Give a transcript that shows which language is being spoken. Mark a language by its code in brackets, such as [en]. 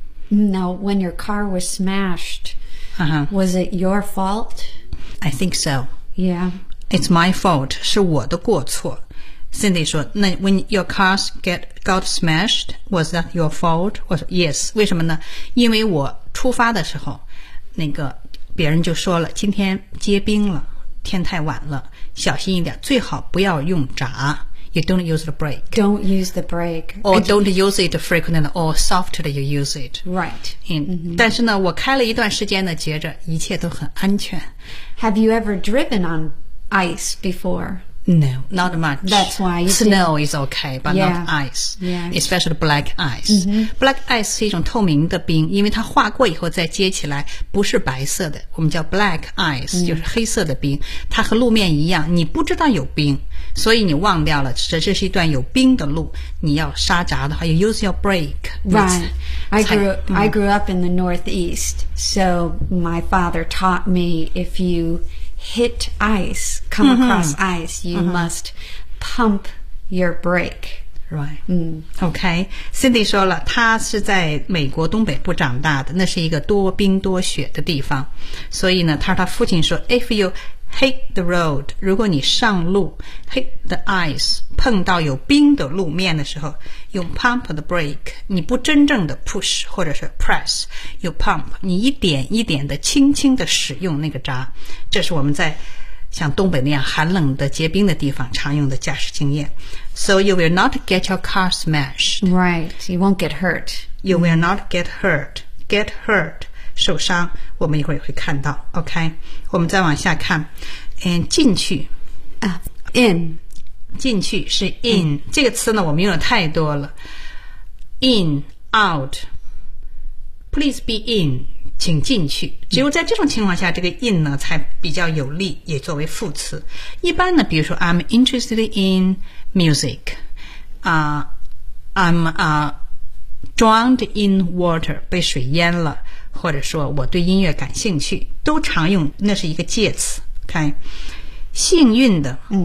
[en] Now, when your car was smashed,、was it your fault? I think so. Yeah. It's my fault. [zh] 是我的过错。 Cindy 说那 [en] When your cars got smashed, was that your fault? [zh] 我说 [en] Yes. [zh] 为什么呢？因为我出发的时候，那个别人就说了，今天结冰了，天太晚了，小心一点，最好不要用闸。 [en] You don't use the brake. Don't use the brake. Or don't use it frequently or softly you use it. Right. And,、 [zh] 但是呢，我开了一段时间呢，觉着一切都很安全。 [en] Have you ever driven on ice before? No, not much. That's why you Snow is okay, but yeah, not ice. Yeah. Especially black ice.、 Mm-hmm. [zh] Black ice 是一种透明的冰，因为它化过以后再接起来不是白色的，我们叫 black ice,、就是黑色的冰。它和路面一样，你不知道有冰，所以你忘掉了这是一段有冰的路，你要刹闸的话 [en] you use your brake. Right. I grew up in the Northeast, so my father taught me if youhit ice, come across、ice, you、must pump your brake. Right.、OK. [zh] Cindy 说了她是在美国东北部长大的，那是一个多冰多雪的地方。所以呢，她说她父亲说 [en] if you hit the road, [zh] 如果你上路 [en] hit the ice, [zh] 碰到有冰的路面的时候，用 [en] pump the brake, [zh] 你不真正的 push 或者是 press, [en] you pump, [zh] 你一点一点的轻轻的使用那个闸。这是我们在像东北那样寒冷的结冰的地方常用的驾驶经验。 [en] So you will not get your car smashed. Right, you won't get hurt. You will not get hurt. Get hurt. [zh] 受伤我们一会儿也会看到 OK 我们再往下看 and 进去、 [en] in [zh] 进去是 in 这个词呢我们用了太多了 [en] in out please be in [zh] 请进去只有在这种情况下这个 in 呢才比较有力也作为副词一般呢比如说 [en] I'm interested in music I'm drowned in water [zh] 被水淹了或者说我对音乐感兴趣都常用那是一个介词 OK 幸运的、